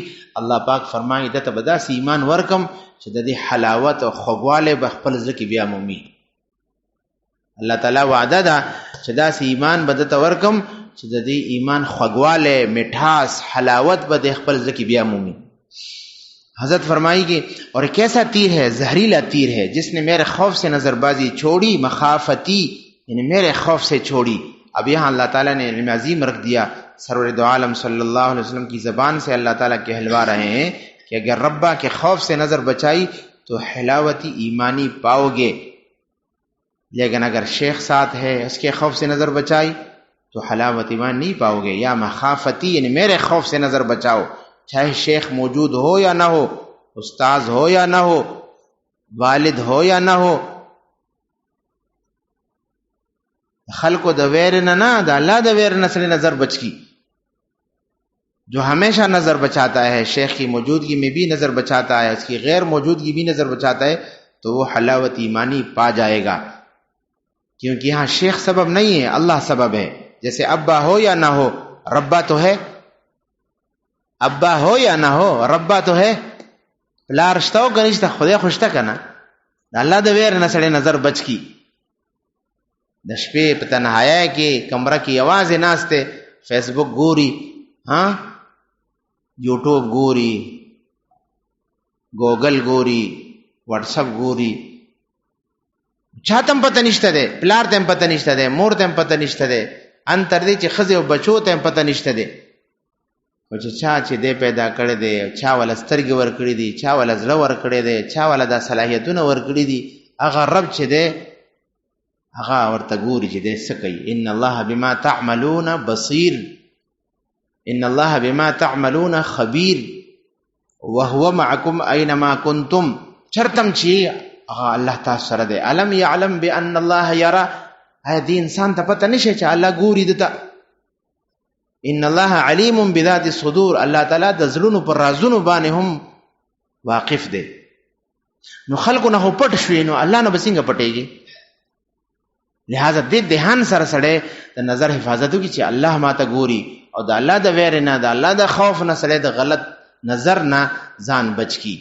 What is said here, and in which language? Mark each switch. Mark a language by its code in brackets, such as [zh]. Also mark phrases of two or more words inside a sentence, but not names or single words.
[ps] الله پاک فرمایي دته به داسې ایمان ورکم چې د دې حلاوت او خوږوالی به خپل زړه کې بیا مومي. الله تعالی وعده ده چې داسې ایمان به دته ورکم چې د دې ایمان خوږوالی، مٹھاس، حلاوت به د خپل زړه کې بیا مومي. [ur] حضرت فرمائی کہ اور ایک ایسا تیر ہے، زہریلا تیر ہے، جس نے میرے خوف سے نظر بازی چھوڑی، مخافتی یعنی میرے خوف سے چھوڑی. اب یہاں اللہ تعالیٰ نے علم عظیم رکھ دیا. سرور دو عالم [ar] صلی اللہ علیہ وسلم [ur] کی زبان سے اللہ تعالیٰ کہلوا رہے ہیں کہ اگر ربا کے خوف سے نظر بچائی تو حلاوتی ایمانی پاؤ گے، لیکن اگر شیخ ساتھ ہے اس کے خوف سے نظر بچائی تو حلاوت ایمان نہیں پاؤ گے. یا مخافتی یعنی میرے خوف سے نظر بچاؤ، چاہے شیخ موجود ہو یا نہ ہو، استاذ ہو یا نہ ہو، والد ہو یا نہ ہو. [ps] خلقو د ویر نه نه، د الله د ویر نه سره نظر بچ کی. [ur] جو ہمیشہ نظر بچاتا ہے، شیخ کی موجودگی میں بھی نظر بچاتا ہے، اس کی غیر موجودگی بھی نظر بچاتا ہے، تو وہ حلاوت ایمانی پا جائے گا. کیونکہ یہاں شیخ سبب نہیں ہے، اللہ سبب ہے. جیسے ابا ہو یا نہ ہو، ربا تو ہے. ابا ہو یا نہ ہو، ربا تو ہے. [ps] پلار شته او کنيشته، خدای خوشته کنه. د الله د ویر نه سره نظر بچ کی. د شپې په تنهایی کې کمره کې आवाज ناشته، فیسبوک ګوري، یوټیوب ګوري، ګوګل ګوري، واتس اپ ګوري. چاته پته نشته ده، پلار ته پته نشته ده، مور ته پته نشته ده، ان تر دې چې خزه او بچو ته پته نشته ده. او چې چا چې دې پیدا کړی دی، چا ول سترګې ور کړی دي، چا ول زړه ور کړی دی، چا ول د صلاحیتونه ور کړی دي، هغه رب چې دی هغه ورته ګوري چې دې څه کوي. [ar] ان الله بما تعملون بصیر، ان الله بما تعملون خبیر، وهو معكم اينما كنتم. [ps] چرتم چې هغه الله تاسو سره دی. [ar] علم يعلم بان الله يرى، [ps] آیا دې انسان ته پته نشي چې الله ګوري دته؟ [ar] ان الله علیم بذات الصدور، [ps] الله تعالی د زړونو پر رازونو باندې هم واقف دی. نو خلکو نه پټ شوي، نو الله نه به څنګه پټېږي؟ لہذا دې دهان سره سړی د نظر حفاظت وکړي چې الله ماته ګوري، او د الله د ویر نه، د الله د خوف نه سړی د غلط نظر نه ځان بچ کی.